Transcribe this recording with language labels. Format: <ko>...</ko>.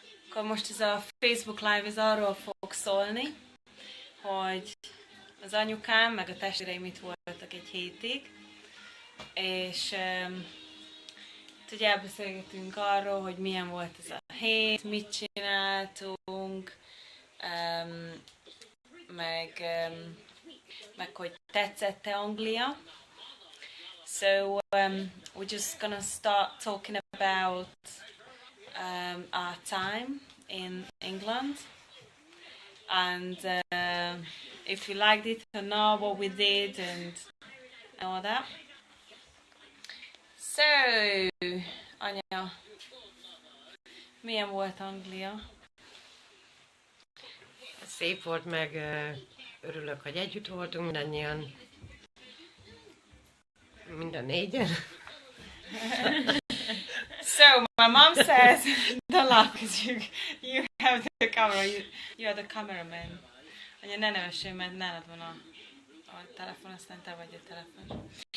<hu>Akkor most ez a Facebook Live ez arról fog szólni, hogy az anyukám meg a testvéreim itt voltak egy hétig, és ugye elbeszélgetünk arról, hogy milyen volt ez a hét, mit csináltunk, meg hogy tetszett-e Anglia.</hu> <en>So we're just gonna start talking about our time in England and if you liked it or not, what we did and all that.</en> <hu>So, Anya, milyen volt Anglia? Szép volt, meg örülök, hogy együtt voltunk mindannyian. Mind a négyen.</hu> <en>So, my mom says, don't laugh because you have the camera, you are the cameraman.</en> <hu>Anya, ne nevessél, mert nálad van a telefon, aztán te vagy a telefon.</hu>